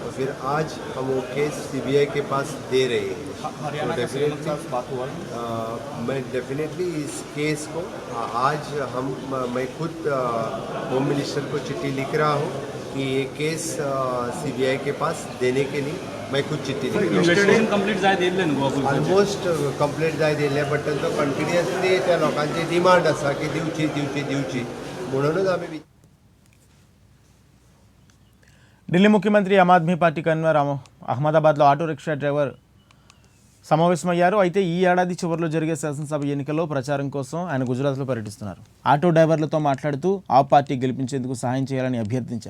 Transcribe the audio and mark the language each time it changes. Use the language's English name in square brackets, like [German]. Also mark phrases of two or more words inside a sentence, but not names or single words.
[Hindi] और फिर आज हम वो केस सीबीआई के पास दे रहे हैं। हरियाणा तो के सीएम के [English] definitely, [Hindi] साथ बात हुआ है। मैं डेफिनेटली इस केस को आज मैं खुद [English] home minister [Hindi] को चिट्ठी लिख रहा हूँ कि ये केस सीबीआई के पास देने के लिए मैं खुद चिट्ठी लिख रहा हूँ। [English] investigation complete [Konkani] जाय दिले न्हू गोवा पुलिसांचे [English] almost complete [Konkani] जाय दिले बट तांचो कंटिन्युअसली त्या लोकांची डिमांड आसा की दिवची म्हणूनच आम्ही [Telugu] ఢిల్లీ ముఖ్యమంత్రి ఆమ్ ఆద్మీ పార్టీ కన్వీనర్ అహ్మదాబాద్లో [English] auto rickshaw driver [Telugu] సమావేశమయ్యారు. అయితే ఈ ఏడాది చివరిలో జరిగే శాసనసభ ఎన్నికల్లో ప్రచారం కోసం ఆయన గుజరాత్లో పర్యటిస్తున్నారు. ఆటో డ్రైవర్లతో మాట్లాడుతూ ఆ పార్టీ గెలిపించేందుకు సహాయం చేయాలని అభ్యర్థించారు.